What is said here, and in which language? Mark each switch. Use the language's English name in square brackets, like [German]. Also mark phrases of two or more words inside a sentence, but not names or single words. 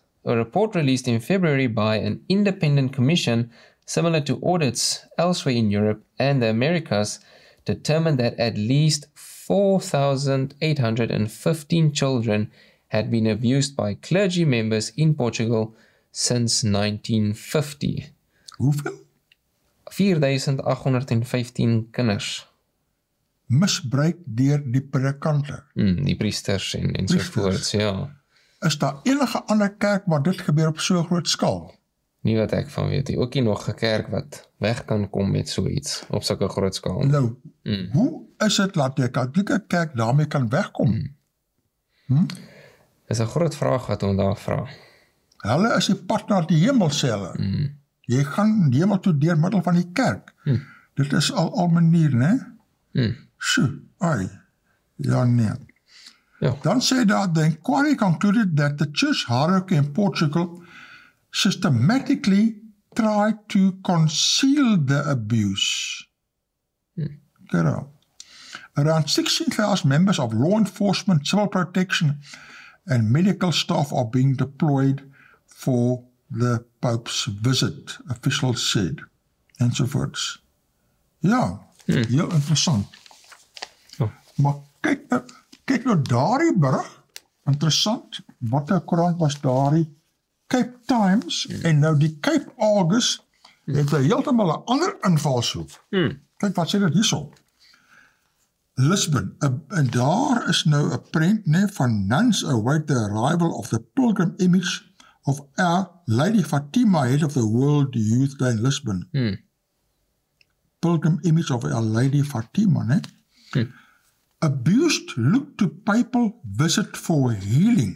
[English] A report released in February by an independent commission similar to audits elsewhere in Europe and the Americas determined that at least 4,815 children had been abused by clergy members in Portugal since 1950. [Afrikaans] Hoeveel? 4.815 kinders. Misbruik deur die predikante. Die priesters en sovoorts, ja. Is daar enige ander kerk waar dit gebeur op so groot skaal? Nie wat ek van weet nie. Ook nie nog 'n kerk wat weg kan kom met so iets op sulke groot skaal. Nou, hoe is dit dat die Katolieke kerk daarmee kan wegkom? Dis 'n groot vraag wat ons daar vra. Hulle is die pad na die hemel, sê hulle. Jy gaan die hemel toe deur middel van die kerk. Dit is al manier, né? Sjoe, ai. Ja, nee. Ja. Dan sê daar, [English] the inquiry concluded that the church hierarchy in Portugal systematically tried to conceal the abuse. Around 16,000 members of law enforcement, civil protection, and medical staff are being deployed for the Pope's visit, officials said, [Afrikaans] enzovoorts. Ja, heel interessant. Maar kyk nou daardie berig, interessant, wat 'n koerant was daardie Cape Times, en nou die Cape August, het heeltemal 'n ander invalshoek. Kyk wat sê dit hierso. Lisbon, en daar is nou 'n prent van [English] nuns await the arrival of the pilgrim image of our Lady Fatima, head of the World Youth Day in Lisbon. Pilgrim image of our Lady Fatima, Abused look to papal visit for healing.